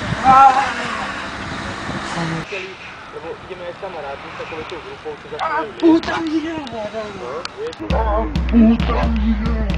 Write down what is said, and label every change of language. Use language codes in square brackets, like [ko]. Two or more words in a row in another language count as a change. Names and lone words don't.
[cs] Ideme s kamarádem takovou grupou, co za [es] Puta vida! Puta vida!